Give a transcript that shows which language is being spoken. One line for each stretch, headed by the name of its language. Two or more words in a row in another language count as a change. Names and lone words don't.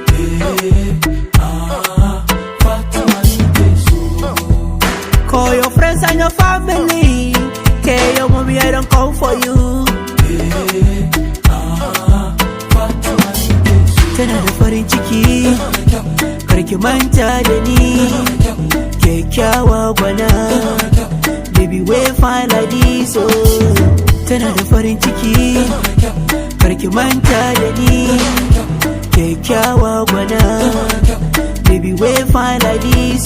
English: Call your friends and your family, tell your mommy I don't come for you.
Hausa: Tana da farin ciki, karki manta da ni, kyakkyawa gwana,
English: baby we fine like this.
Hausa: Oh, tana da farin ciki, karki manta da ni, kyakkyawa gwana,
English: baby we fine like this.